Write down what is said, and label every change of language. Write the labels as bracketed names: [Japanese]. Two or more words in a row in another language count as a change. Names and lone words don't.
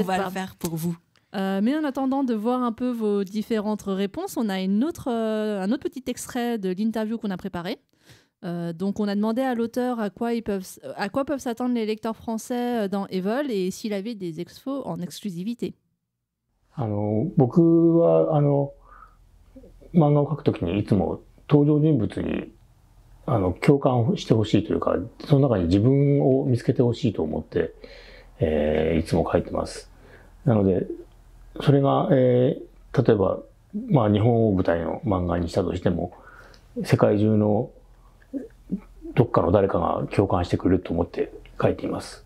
[French] on va le faire pour vous. Mais en attendant de voir un peu vos différentes réponses, on a un autre petit extrait de l'interview qu'on a préparé. Donc on a demandé à l'auteur à quoi peuvent s'attendre les lecteurs français dans Evil et s'il avait des expos en exclusivité. [Japanese] 僕は漫画を描くときにいつも登場人物に共感してほしいというか、その中に自分を見つけてほしいと思って、いつも描いてます。なのでそれが、例えば、日本を舞台の漫画にしたとしても、世界中のどっかの誰かが共感してくれると思って書いています。